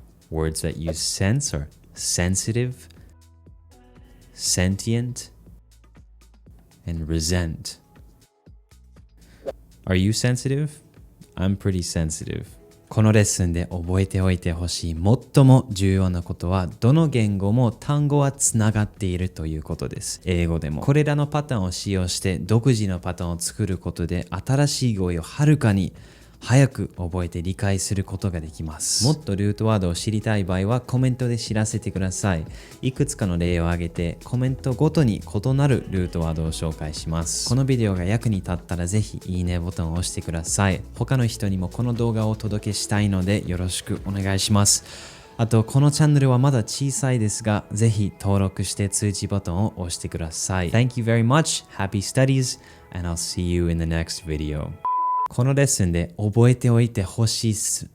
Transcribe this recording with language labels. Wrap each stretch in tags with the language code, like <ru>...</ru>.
<en>Words that use sense are sensitive, sentient, and resent. Are you sensitive? I'm pretty sensitive.</en> <ja>このレッスンで覚えておいてほしい最も重要なことは、どの言語も単語はつながっているということです。英語でも。これらのパターンを使用して独自のパターンを作ることで、新しい語彙をはるかに早く覚えて理解することができます。もっとルートワードを知りたい場合はコメントで知らせてください。いくつかの例を挙げてコメントごとに異なるルートワードを紹介します。このビデオが役に立ったらぜひいいねボタンを押してください。他の人にもこの動画をお届けしたいのでよろしくお願いします。あとこのチャンネルはまだ小さいですが、ぜひ登録して通知ボタンを押してください。</ja> <en>Thank you very much. Happy studies and I'll see you in the next video.</en> <ja>このレッスンで覚えておいてほしいっす。</ja>